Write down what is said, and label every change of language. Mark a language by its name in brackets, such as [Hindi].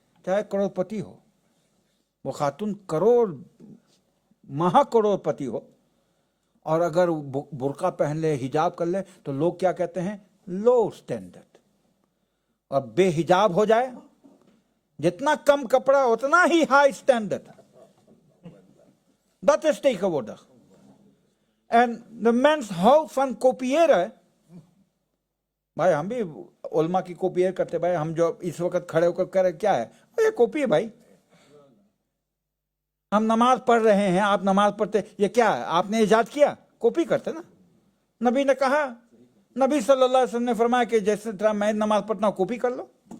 [Hindi] चाहे करोड़पति हो, वो खातून करोड़ महाकरोड़पति हो, और अगर बुर्का पहन ले, हिजाब कर ले, तो लोग क्या कहते हैं, लो स्टैंडर्ड। और बेहिजाब हो जाए, जितना कम कपड़ा उतना ही high standard. [Dutch] Dat is tegenwoordig. En de mens houdt van kopiëren। [Hindi] भाई हम भी उलमा की कॉपी करते, भाई हम जो इस वक्त खड़े होकर कर रहे क्या है, ये कॉपी है भाई। हम नमाज पढ़ रहे हैं, आप नमाज पढ़ते, ये क्या है, आपने इजाद किया, कॉपी करते ना। नबी ने कहा, नबी सल्लल्लाहु अलैहि वसल्लम ने फरमाया कि जैसे तरह मैं नमाज पढ़ता हूँ, कॉपी कर लो।